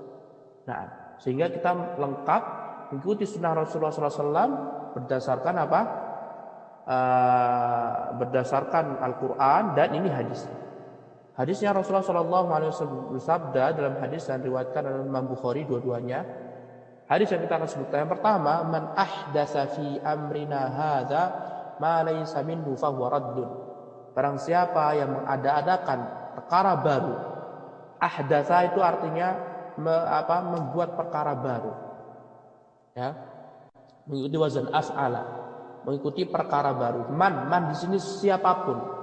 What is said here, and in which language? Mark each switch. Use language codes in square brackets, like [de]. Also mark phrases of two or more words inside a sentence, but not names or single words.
[id] Nah, sehingga kita lengkap mengikuti sunnah Rasulullah SAW berdasarkan apa? Berdasarkan Al-Quran dan ini hadisnya. Hadisnya Rasulullah SAW bersabda dalam hadis yang diriwayatkan oleh Imam Bukhari dua-duanya. Hadis yang kita akan sebutkan yang pertama, [ar] من أحدث في أمرنا هذا ما ليس منه فهو رد. [id] Barang siapa yang mengada-adakan perkara baru. Ahdatsa itu artinya membuat perkara baru. Ya. Mengikuti [ar] وزن أفعل, [id] mengikuti perkara baru. Man di sini siapapun.